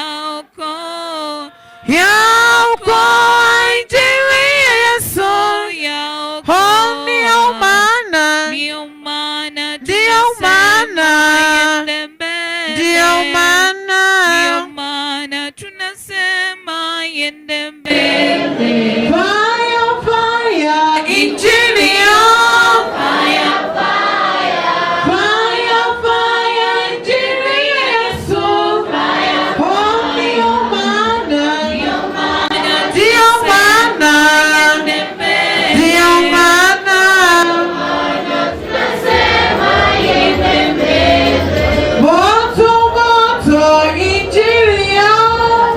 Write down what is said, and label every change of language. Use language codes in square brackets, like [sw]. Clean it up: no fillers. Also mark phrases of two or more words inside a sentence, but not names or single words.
[sw] Ya ukoa injili ya Yesu. Oh, ndio maana, ndio maana, ndio maana tunasema yende mbele. [en] Fire, fire, [sw] injili yai. [en] Fire, fire, fire, fire, [sw] injili ya Yesu. Oh, ndio maana, ndio maana, ndio maana tunasema yende mbele. Moto, moto, injili yai.